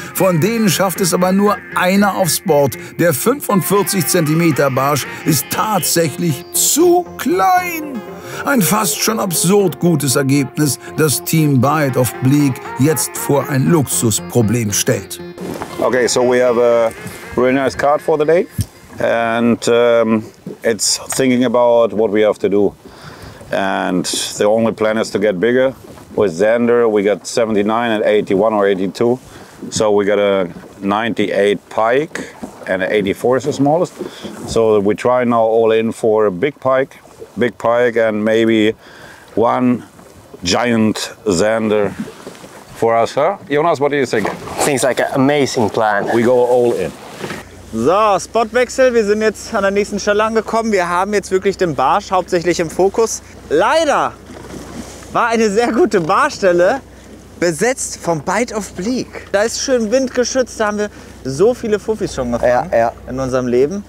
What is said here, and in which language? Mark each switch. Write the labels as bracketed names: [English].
[German] Von denen schafft es aber nur einer aufs Board. Der 45 cm Barsch ist tatsächlich zu klein. Ein fast schon absurd gutes Ergebnis, das Team Bite of Bleak jetzt vor ein Luxusproblem stellt. [English] Okay, so we have a really nice card for the day, and it's thinking about what we have to do. And the only plan is to get bigger. With Xander, we got 79 and 81 or 82. So we got a 98 pike and an 84 is the smallest. So we try now all in for a big pike and maybe 1 giant Xander for us, huh? Jonas, what do you think? Seems like an amazing plan. We go all in. [German] So, Spotwechsel. Wir sind jetzt an der nächsten Stelle angekommen. Wir haben jetzt wirklich den Barsch hauptsächlich im Fokus. Leider war eine sehr gute Barstelle besetzt vom Bite of Bleak. Da ist schön windgeschützt, da haben wir so viele Fuffis schon gefangen in unserem Leben.